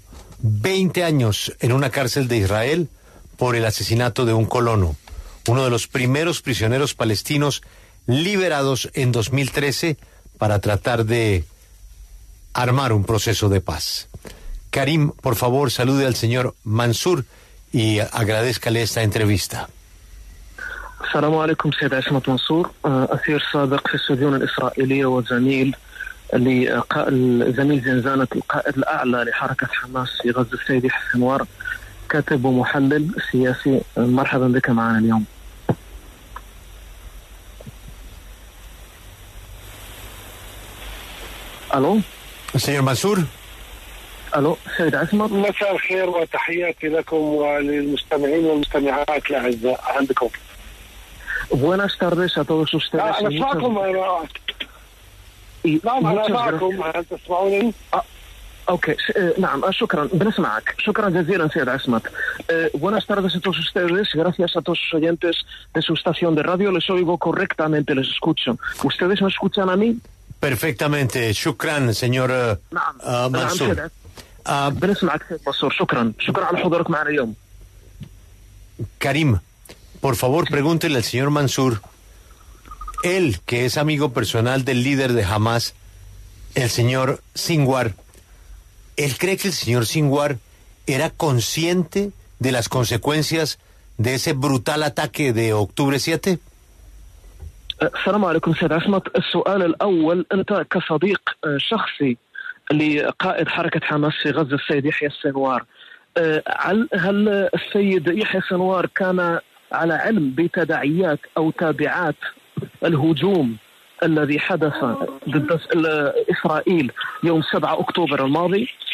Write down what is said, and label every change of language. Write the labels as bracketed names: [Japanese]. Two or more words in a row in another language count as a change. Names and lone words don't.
[Spanish] 20 años en una cárcel de Israel por el asesinato de un colono, uno de los primeros prisioneros palestinos liberados en 2013 para tratar de armar un proceso de paz. Karim, por favor, salude al señor Mansur y agradézcale esta entrevista. [Arabic] السلام عليكم سيد عصمت منصور، أسير سابق في السجون الإسرائيلية وزميل زميل زنزانة القائد الأعلى لحركة حماس في غزة السيد يحيى سنوار، كاتب ومحلل سياسي. مرحبا بك معنا اليوم. ألو [Spanish] señor Mansur. [Arabic] ألو سيد عصمت، مساء الخير وتحياتي لكم وللمستمعين والمستمعات الأعزاء عندكم. [Spanish] Buenas tardes a todos ustedes. [Arabic] أنا أسمعكم. نعم أنا معكم، هل تسمعونني؟ أوكي نعم شكرا، بنسمعك. شكرا جزيلا سيد عصمت. [Spanish] Buenas tardes a todos ustedes, gracias a todos los oyentes de su estación de radio, les oigo correctamente, les escucho. ¿Ustedes me escuchan a mí? Perfectamente, shukran, señor Mansur. [Arabic] بنسمعك سيد منصور. شكرا على حضورك معنا اليوم. [Spanish] Karim, por favor, pregúntele al señor Mansur, él que es amigo personal del líder de Hamas, el señor Sinwar, ¿él cree que el señor Sinwar era consciente de las consecuencias de ese brutal ataque de octubre 7? [Arabic] السلام عليكم سيد عصمت. السؤال الأول، أنت كصديق شخصي لقائد حركة حماس في غزة السيد يحيى السنوار، هل السيد يحيى السنوار كان على علم بتداعيات أو تابعات الهجوم الذي حدث ضد إسرائيل يوم 7 أكتوبر الماضي؟